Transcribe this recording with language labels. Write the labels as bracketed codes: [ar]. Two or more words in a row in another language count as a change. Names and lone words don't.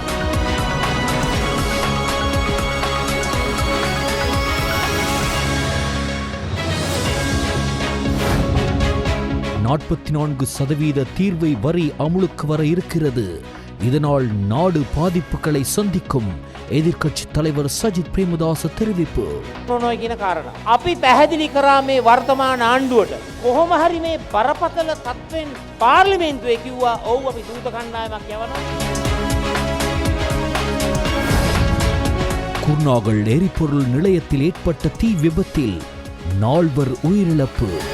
[ta] %44 தீர்வை வரி அமுலுக்கு வர இருக்கிறது. இதனால் நாடு பாதிப்புகளை சந்திக்கும். எதிர்க்கட்சி தலைவர் சஜித் பிரேமதாச தெரிவிப்பு. [si] අපි පැහැදිලි කරා මේ වර්තමාන ආණ්ඩුවට කොහොම හරි මේ බරපතල තත්ත්වෙන් පාර්ලිමේන්තුවේ කිව්වා ඔව් අපි දූත කණ්ඩායමක් යවනවා. [ta] குர்நாகல் எரிபொருள் நிலையத்தில் ஏற்பட்ட தீ விபத்தில் 4 உயிரிழப்பு.